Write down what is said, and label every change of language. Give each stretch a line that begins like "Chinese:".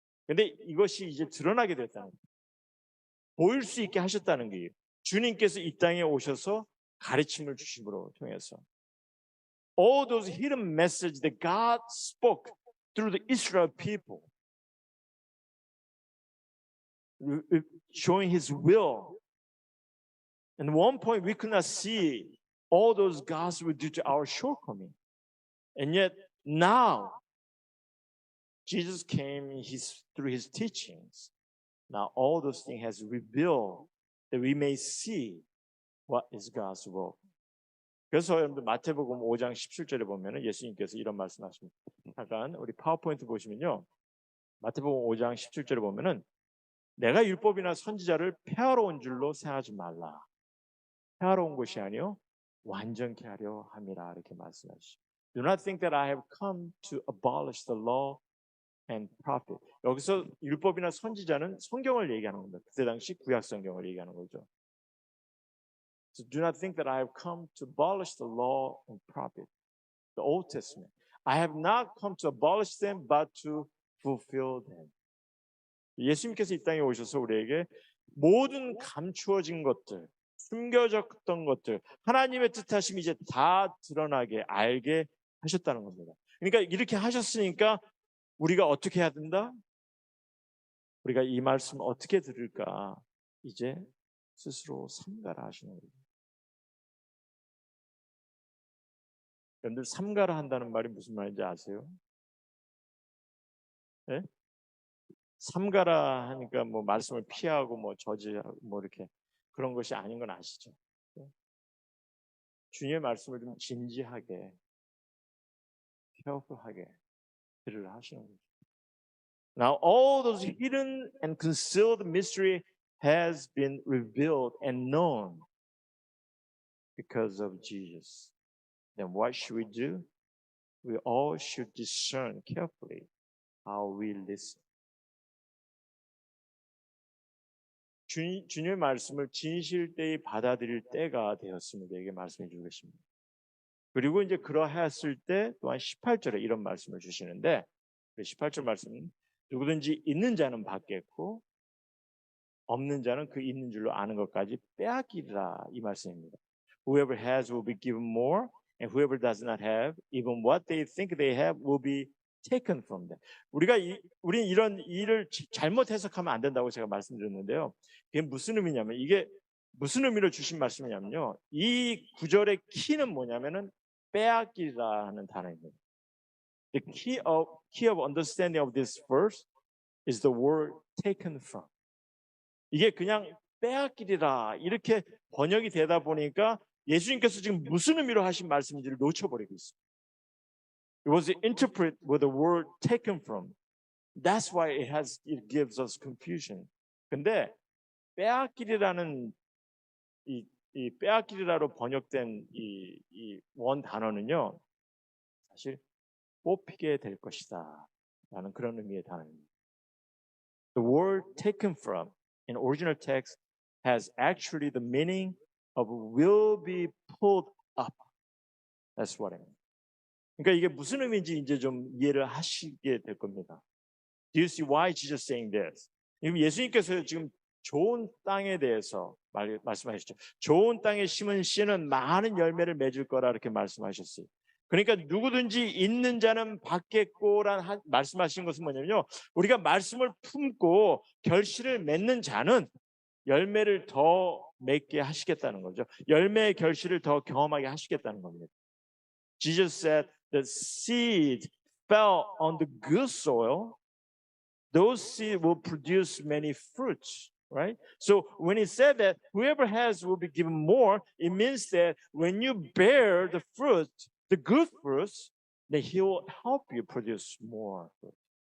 Korean: 근데 이것이 이제 드러나게 됐다는 거예요. 보일 수 있게 하셨다는 거예요. 주님께서 이 땅에 오셔서 가르침을 주심으로 통해서
English: all those hidden messages that God spoke through the Israel people, showing His will. And at one point we could not see all those gospels due to our shortcoming. And yet now Jesus came through His teachings. Now all those things has revealed that we may see what is God's will.
Korean: 그래서 여러분들 마태복음 5장 17절에 보면은 예수님께서 이런 말씀하십니다. 잠깐 우리 파워포인트 보시면요. 마태복음 5장 17절에 보면은 내가 율법이나 선지자를 폐하러 온 줄로 생각하지 말라. 폐하러 온 것이 아니요 완전케 하려 함이라 이렇게 말씀하시죠.
English: Do not think that I have come to abolish the law and prophet.
Korean: 여기서 율법이나 선지자는 성경을 얘기하는 겁니다. 그때 당시 구약 성경을 얘기하는 거죠.
English: So do not think that I have come to abolish the law and prophet, the Old Testament. I have not come to abolish them, but to fulfill them.
Korean: 예수님께서 이 땅에 오셔서 우리에게 모든 감추어진 것들, 숨겨졌던 것들, 하나님의 뜻하심이 이제 다 드러나게 알게 하셨다는 겁니다. 그러니까 이렇게 하셨으니까 우리가 어떻게 해야 된다? 우리가 이 말씀 어떻게 들을까? 이제 스스로 삼가라 하시는 거예요. 여러분들 삼가라 한다는 말이 무슨 말인지 아세요? 네? 삼가라 하니까 뭐 말씀을 피하고 뭐 저지하고 뭐 이렇게 그런 것이 아닌 건 아시죠? 네? 주님의 말씀을 좀 진지하게, careful하게 들으라 하시는 거죠.
English: Now all those hidden and concealed mystery has been revealed and known because of Jesus. Then what should we do? We all should discern carefully how we listen.
Korean: 주님의 말씀을 진실되이 받아들일 때가 되었음을 우리에게 말씀해 주고 계십니다. 그리고 이제 그러했을 때 또한 18절에 이런 말씀을 주시는데 18절 말씀은 누구든지 있는 자는 받겠고 없는 자는 그 있는 줄로 아는 것까지 빼앗기리라 이 말씀입니다.
English: Whoever has will be given more, and whoever does not have, even what they think they have will be taken from them.
Korean: 우리는 이런 일을 잘못 해석하면 안 된다고 제가 말씀드렸는데요. 이게 무슨 의미냐면 이게 무슨 의미로 주신 말씀이냐면요. 이 구절의 키는 뭐냐면은 빼앗기라 하는 단어입니다.
English: The key of understanding of this verse is the word taken from.
Korean: 이게 그냥 빼앗기리라 이렇게 번역이 되다 보니까 예수님께서 지금 무슨 의미로 하신 말씀인지를 놓쳐버리고 있어요.
English: It was interpreted with the word taken from. That's why it gives us confusion.
Korean: 근데 빼앗기리라는 이 빼앗기리라로 번역된 이 원 단어는요. 사실 뽑히게 될 것이다 라는 그런 의미의 단어입니다.
English: The word taken from in original text has actually the meaning of will be pulled up. That's what I mean.
Korean: 그러니까 이게 무슨 의미인지 이제 좀 이해를 하시게 될 겁니다.
English: Do you see why Jesus saying this?
Korean: 예수님께서 지금 좋은 땅에 대해서 말씀하셨죠. 좋은 땅에 심은 씨는 많은 열매를 맺을 거라 이렇게 말씀하셨어요. 그러니까 누구든지 있는 자는 받겠고란 말씀하신 것은 뭐냐면요. 우리가 말씀을 품고 결실을 맺는 자는 열매를 더 맺게 하시겠다는 거죠. 열매의 결실을 더 경험하게 하시겠다는 겁니다.
English: Jesus said the seed fell on the good soil. Those seeds will produce many fruits, right? So when he said that whoever has will be given more, it means that when you bear the fruit, the good fruits, then he will help you produce more fruit.